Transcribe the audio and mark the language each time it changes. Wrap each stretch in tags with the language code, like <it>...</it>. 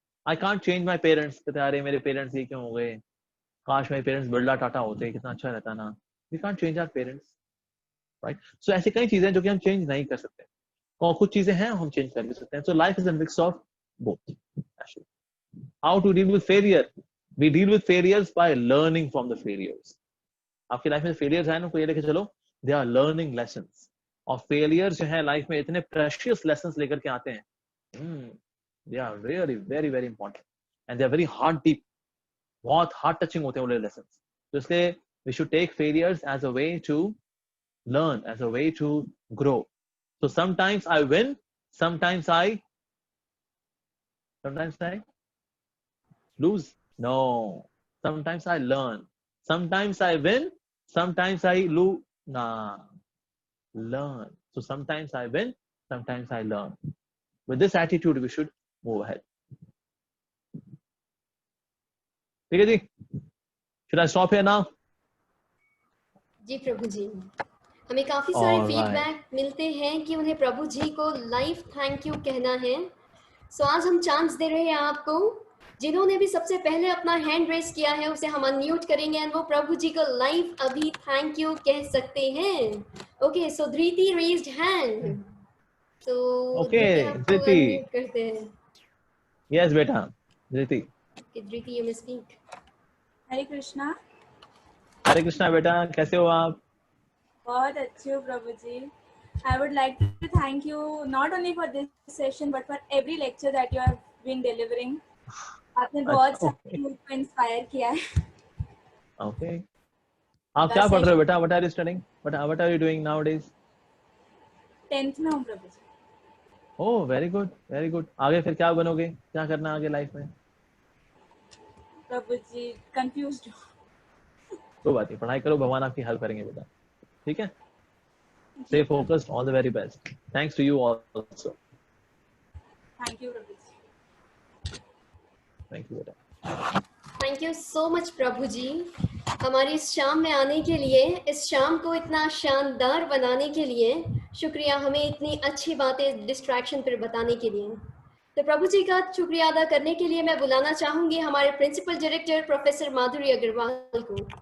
<en>I can't change my parents,</en> <hi>कहते अरे मेरे पेरेंट्स ये क्यों हो गए, काश मेरे पेरेंट्स बिरला टाटा होते, कितना अच्छा रहता ना।</hi> <en>We can't change our parents, right.</en> <hi>सो ऐसी कई चीजें जो कि हम चेंज नहीं कर सकते, और कुछ चीजें हैं हम चेंज कर भी सकते हैं।</hi> <en>So life is a mix of both actually. How to deal with failure? We deal with failures by learning from the failures.</en> <hi>आपकी लाइफ में फेलियर्स है ना, कोई लेके चलो,</hi> <en>They are learning lessons.</en> <hi>और फेलियर्स जो है लाइफ में इतने प्रेशियस लेसन्स लेकर के आते हैं,</hi> <en>they are really very very important and they are very heart deep,</en> <hi>बहुत हार्ट टचिंग होते हैं वो लेसन्स। तो इसलिए</hi> <en>We should take failures as a way to learn, as a way to grow. So sometimes I win, sometimes I lose. No, sometimes I learn, sometimes I win, sometimes I lose. Nah, learn. So sometimes I win, sometimes I learn. With this attitude, we should move ahead.</en> <hi>ठीक है जी,</hi> <en>should I stop here now?</en> <hi>जी प्रभु जी, हमें काफी सारे</hi> <en>All right.</en> <hi>Feedback मिलते हैं कि उन्हें प्रभु जी को लाइव थैंक यू कहना है। सो आज हम चांस दे रहे हैं आपको, जिन्होंने भी सबसे पहले अपना हैंड रेज किया है उसे हम अनम्यूट करेंगे एंड वो प्रभु जी को लाइव अभी थैंक यू कह सकते हैं।</hi> <en>Okay, so Dhriti raised hand.</en> <hi>तो</hi> <en>Dhriti Okay,</en> <hi>आपको</hi> <en>Dhriti.</en> <hi>अनम्यूट करते हैं।</hi> <en>Yes, beta. Dhriti. कि Dhriti you may speak.</en> <hi>हरे कृष्णा। हरे कृष्णा बेटा, कैसे हो आप? बहुत अच्छे हो प्रभु जी।</hi> <en>I would like to thank you not only for this session but for every lecture that you have been delivering.</en> <hi>आपने बहुत सारे लोगों को इंस्पायर किया है।</hi> <en>Okay.</en> <hi>आप क्या पढ़ रहे हो बेटा?</hi> <en>What are you studying? What are you doing nowadays?</en> <hi>10th में हूँ प्रभु जी।</hi> <en>Oh, very good, very good.</en> <hi>आगे फिर क्या बनोगे? क्या करना है आगे लाइफ में? प्रभु जी कंफ्यूज्ड हूँ। कोई बात नहीं, पढ़ाई करो, भगवान आपकी हेल्प करेंगे बेटा, ठीक है?</hi> <en>Stay focused, all the very best. Thanks to you also.</en> <hi>Thank you Prabhu ji.</hi> <en>Thank you बेटा.</en> <hi>थैंक यू सो मच प्रभु जी, हमारी इस शाम में आने के लिए, इस शाम को इतना शानदार बनाने के लिए। शुक्रिया हमें इतनी अच्छी बातें डिस्ट्रैक्शन पर बताने के लिए। तो प्रभु जी का शुक्रिया अदा करने के लिए मैं बुलाना चाहूंगी हमारे प्रिंसिपल डायरेक्टर प्रोफेसर माधुरी अग्रवाल को।</hi>